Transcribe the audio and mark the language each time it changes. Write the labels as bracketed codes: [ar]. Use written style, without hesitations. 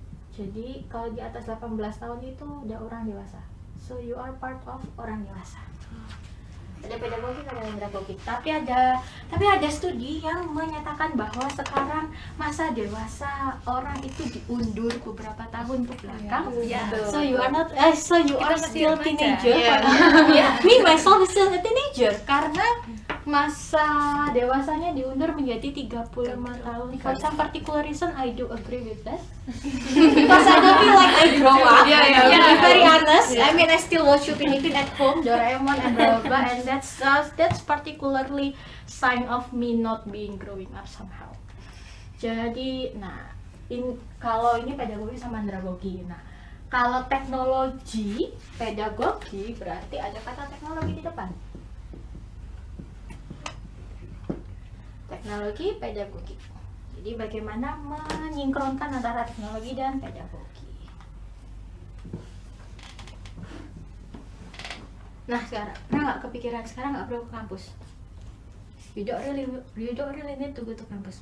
[id] Jadi kalau di atas 18 tahun itu udah orang dewasa. [en] So you are part of [id] orang dewasa. Ada pedagogik, ada andragogik. Tapi ada studi yang menyatakan bahwa sekarang masa dewasa orang itu diundur beberapa tahun ke belakang. [en] So you are not still teenager. Me myself is still a teenager [id] karena masa dewasanya diundur menjadi 35 tahun. [en] For some particular reason I do agree with that. Because I don't feel like I grow up. To be very honest, I mean I still watch Upin Ipin at home, Doraemon and blah blah, and that's particularly sign of me not being growing up somehow. [id] Jadi, kalau ini pedagogi sama andragogi. Nah, kalau teknologi, pedagogi berarti ada kata teknologi di depan. Teknologi, pedagogi. Jadi bagaimana menyinkronkan antara teknologi dan pedagogi. Nah, sekarang nggak kepikiran sekarang nggak perlu ke kampus. [en] You don't really need to go to campus.